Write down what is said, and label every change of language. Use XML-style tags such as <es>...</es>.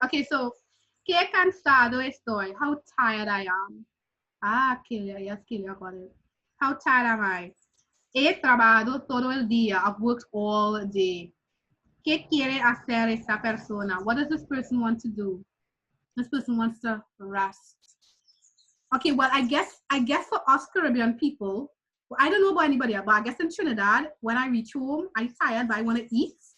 <en>Okay, so,</en> <es>qué cansado estoy.</es> <en>How tired I am. Ah, Kelia, yes, Kelia got it. How tired am I?</en> <es>He trabajado todo el día.</es> <en>I've worked all day.</en> <es>¿Qué quiere hacer esta persona?</es> <en>What does this person want to do? This person wants to rest. Okay, well, I guess for us Caribbean people, well, I don't know about anybody else, but I guess in Trinidad, when I reach home, I'm tired, but I want to eat.</en>